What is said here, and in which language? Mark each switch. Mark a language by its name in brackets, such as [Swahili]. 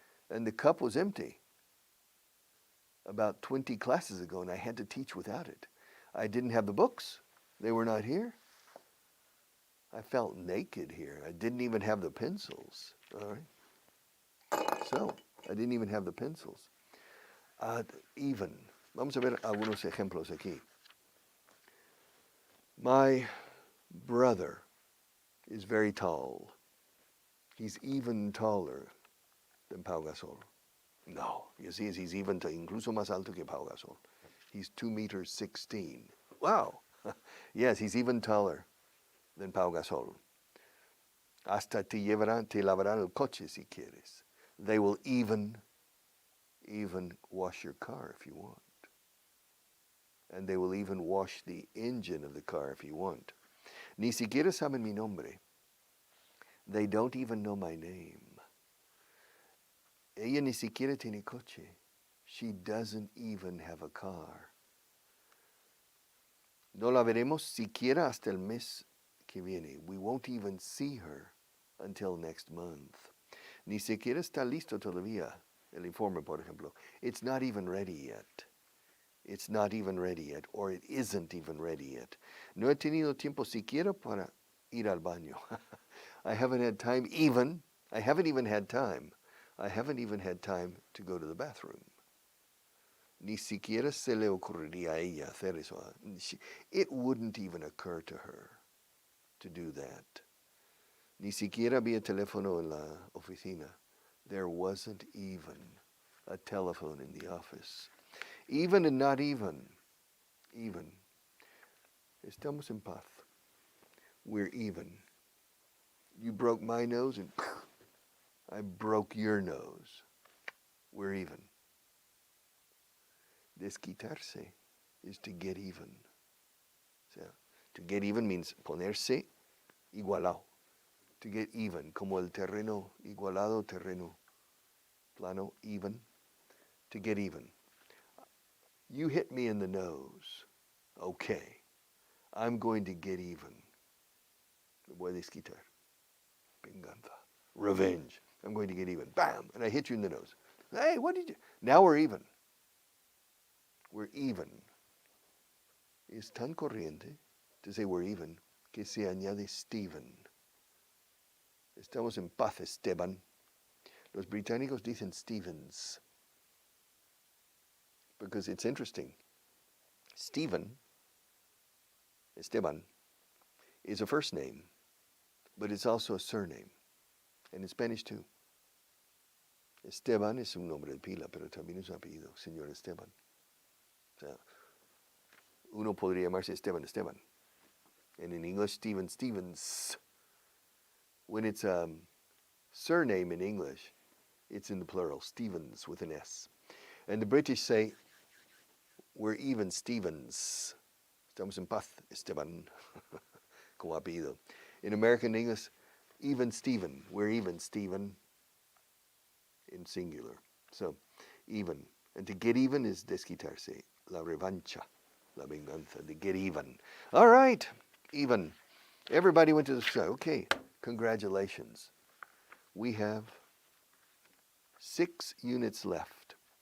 [English] and the cup was empty about 20 classes ago, and I had to teach without it. I didn't have the books. They were not here. I felt naked here. I didn't even have the pencils. All right. So, I didn't even have the pencils. Even. [Spanish] Vamos a ver algunos ejemplos aquí. [English] My brother is very tall. He's even taller than Pau Gasol. No, you see, he's even [Spanish] incluso más alto que Pau Gasol. [English] He's 2 meters 16. Wow. Yes, he's even taller than Pau Gasol. [Spanish] Hasta te lavarán el coche si quieres. [English] They will even wash your car if you want. And they will even wash the engine of the car if you want. [Spanish] Ni siquiera saben mi nombre. [English] They don't even know my name. [Spanish] Ella ni siquiera tiene coche. [English] She doesn't even have a car. [Spanish] No la veremos siquiera hasta el mes que viene. [English] We won't even see her until next month. [Spanish] Ni siquiera está listo todavía. El informe, por ejemplo. [English] It's not even ready yet. It's not even ready yet, or it isn't even ready yet. [Spanish] No he tenido tiempo siquiera para ir al baño. [English] I haven't had time even. I haven't even had time to go to the bathroom. [Spanish] Ni siquiera se le ocurriría a ella hacer eso. [English] It wouldn't even occur to her to do that. [Spanish] Ni siquiera había teléfono en la oficina. [English] There wasn't even a telephone in the office. Even and not even. Even. [Spanish] Estamos en paz. [English] We're even. You broke my nose and I broke your nose. We're even. Desquitarse is to get even. So, to get even means [Spanish] ponerse igualado. [English] To get even, [Spanish] como el terreno, igualado terreno. [English] Plano, even. To get even. You hit me in the nose. Okay. I'm going to get even. [Spanish] Me voy a desquitar. Venganza. [English] Revenge. I'm going to get even. Bam! And I hit you in the nose. Hey, what did you... Now we're even. We're even. [Spanish] Es tan corriente [English] to say we're even [Spanish] que se añade Stephen. Estamos en paz, Esteban. Los británicos dicen Stevens. [English] Because it's interesting. Stephen, Esteban, is a first name, but it's also a surname. And in Spanish too. [Spanish] Esteban es un nombre de pila, pero también es un apellido, señor Esteban. O sea, uno podría llamarse Esteban. [English] And in English, Stevens. When it's a surname in English, it's in the plural, Stevens with an S. And the British say, we're even Stevens. [Spanish] Estamos en paz, Esteban, como apellido. [English] In American English, even Stephen. We're even Stephen in singular. So, even. And to get even is desquitarse. [Spanish] La revancha. La venganza. [English] To get even. All right. Even. Everybody went to the show. Okay. Congratulations. We have 6 units left.